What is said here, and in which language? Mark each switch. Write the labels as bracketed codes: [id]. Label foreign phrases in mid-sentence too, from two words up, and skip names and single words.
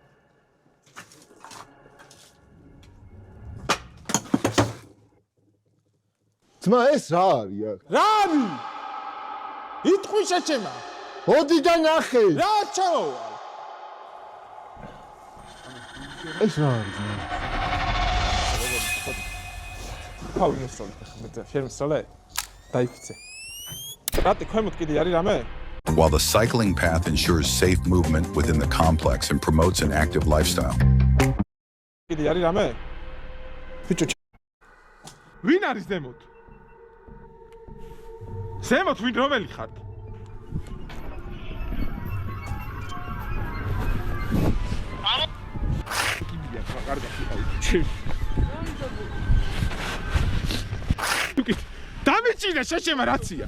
[ka] ძმა ეს რა არის აქ რა არის იტყვი შეჩემა მოდი და ნახე რა ჩავა ეს რა არის ძმა [en] While the cycling path ensures safe movement within the complex and promotes an active lifestyle. [ka] ვინ არის ზემოთ? ზემოთ ვინ რომელი ხართ? დამიჭირე შეშემა რაცია.